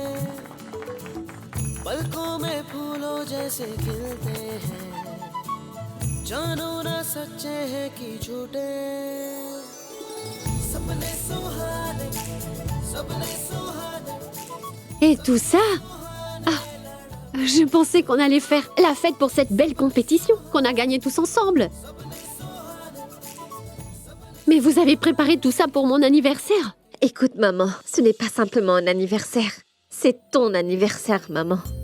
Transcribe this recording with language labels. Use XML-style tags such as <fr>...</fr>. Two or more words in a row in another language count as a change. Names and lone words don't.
<hi>पलकों में फूलों जैसे खिलते हैं, जानो ना सच्चे हैं कि झूठे, सपने सुहाने, सपने सुहाने।</hi> <fr>Et tout ça? Ah, je pensais qu'on allait faire la fête pour cette belle compétition qu'on a gagnée tous ensemble. Mais vous avez préparé tout ça pour mon anniversaire? Écoute, maman, ce n'est pas simplement un anniversaire. C'est ton anniversaire, maman.</fr>